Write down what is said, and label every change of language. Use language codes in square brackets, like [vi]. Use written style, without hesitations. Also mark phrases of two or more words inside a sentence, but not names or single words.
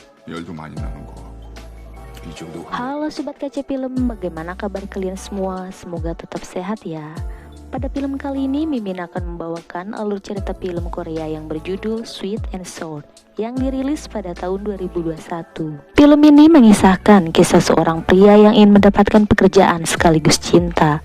[ko] 열도 많이 나는 거. 이 정도 [id] Halo Sobat KC Film, bagaimana kabar kalian semua? Semoga tetap sehat ya. Pada film kali ini, Mimin akan membawakan alur cerita film Korea yang berjudul Sweet and Sour yang dirilis pada tahun 2021. Film ini mengisahkan kisah seorang pria yang ingin mendapatkan pekerjaan sekaligus cinta.